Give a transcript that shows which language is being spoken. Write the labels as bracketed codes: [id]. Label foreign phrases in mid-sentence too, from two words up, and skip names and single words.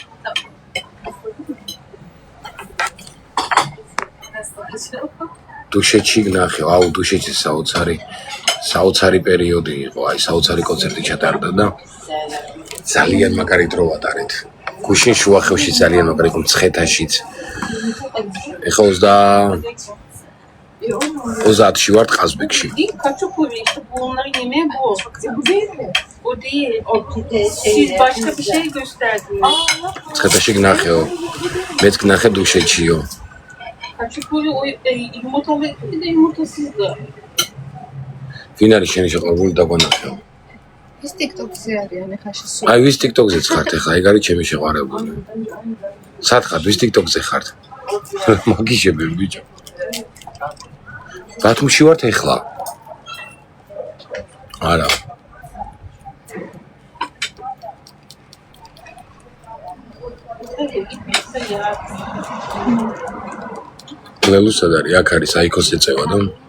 [ka] დუშეთში ვნახე აუ დუშეთში საოცარი პერიოდი იყო აი საოცარი კონცერტი ჩატარდა და ძალიან მაგარი დრო ვატარეთ გუშინ შუახევში ძალიან მაგარი იყო მცხეთაშიც ეხლა 30-ში ვარ ყაზბეგში [tr] Kaçukuri işte bunların yemeği bu. Bu değil mi? O değil. Siz başka bir şey gösterdiniz. [ka] მცხეთაში ვნახეო მეც ვნახე დუშეთშიო [tr] Kaçukuri o yumurtalı bir de yumurtasızdı. [ka] ვინ არის შენი შეყვარებული დაგვანახეო ის TikTok-ზე არიან ახლა შესულ. აი ვის TikTok-ზეც ხართ ახლა ეგ არის ჩემი შეყვარებული სად ხართ ვის TikTok-ზე ხართ მაგიშები ბიჭო ბათუმში ვართ ახლა არა ლელუ სად არის აქ არის აიქოს ეწევა და